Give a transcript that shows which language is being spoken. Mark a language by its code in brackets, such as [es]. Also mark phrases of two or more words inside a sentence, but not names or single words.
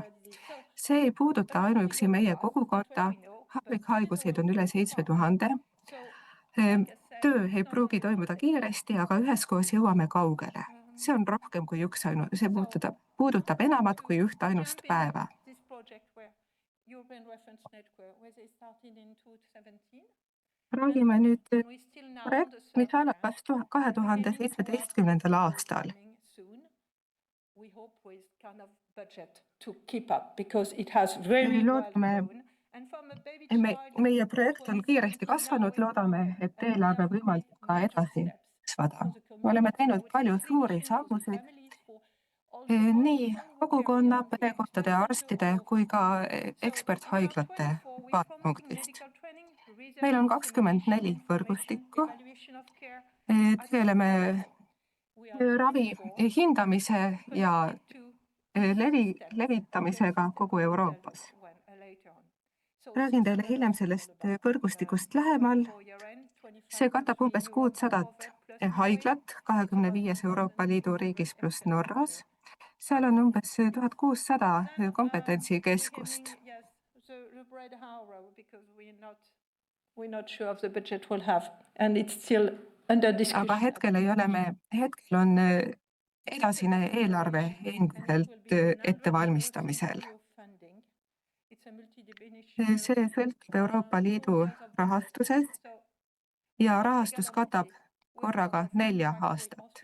[et] See ei puuduta ainuüksi meie kogukonda, harvikhaiguseid on üle 7000. Töö ei pruugi toimuda kiiresti, aga üheskoos jõuame kaugele. See on rohkem kui see puudutab enamat kui üht ainust päeva. [en] European Reference Network, where they started in 2017. [et] räägime nüüd [en] And we still now on the [et] projekt, mis [en] third [et] algas [en] year. [et] 2017. aastal. [en] Soon. We hope with kind of budget to keep up because it has very well [et] Loodame, [en] grown. And from a baby child [et] meie projekt on kiiresti 2017, kasvanud, [en] now we [et] loodame, [en] have [et] et eelarve [en] made [et] võimaldab ka [en] major [et] edasi [en] steps [et] kasvada. [en] for the [et] Me oleme [en] community. [et] teinud [en] So it's [et] palju [en] a big [et] suuri [en] issue for the [et] sammusid [en] families, for also [et] nii [en] hospital, where [et] kogukonna, [en] we are the [et] perekohtade ja [en] expert [et] arstide [en] also [et] kui ka [en] for. So we are [et] eksperthaiglate [en] 24, we promote [et] vaatepunktist. [en] medical training, research, [et] Meil on [en] dissemination, [et] 24 [en] information, [et] võrgustikku, [en] evaluation of care. [et] tegeleme [en] We are ravi 24 [et] hindamise ja [en] connected to [et] levitamisega kogu Euroopas. Räägin teile hiljem sellest võrgustikust lähemal. See katab umbes 600 haiglat 25 Euroopa Liidu riigis pluss Norras. Seal on umbes 1600 kompetentsikeskust. [en] We're not sure of the budget we'll have and it's still under discussion. [et] Aga hetkel on edasine eelarve endiselt ettevalmistamisel. See sõltub Euroopa Liidu rahastusest ja rahastus katab korraga 4 aastat.